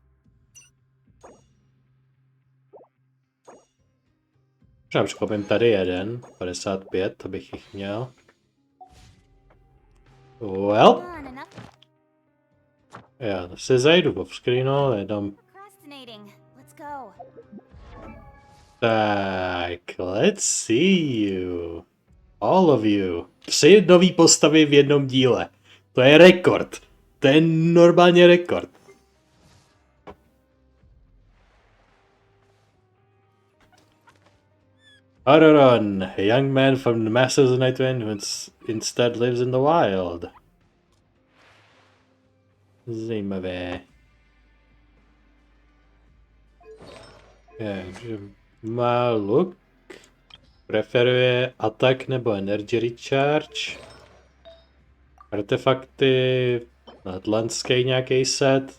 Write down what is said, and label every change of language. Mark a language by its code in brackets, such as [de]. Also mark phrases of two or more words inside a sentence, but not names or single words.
[cs] Možná překopím tady jeden, 55, to bych jich měl. Well. Já se zajdu off screenu, jednom. Tak, [en] let's see you. All of you. [cs] 3 nový postavy v jednom díle. To je rekord. To je normálně rekord. [en] Aroron, a young man from the Masters of Nightwind who instead lives in the wild. [cs] Zajímavé. Takže má look. Preferuje atak nebo [en] energy recharge. [cs] Artefakty. Atlantský nějaký set.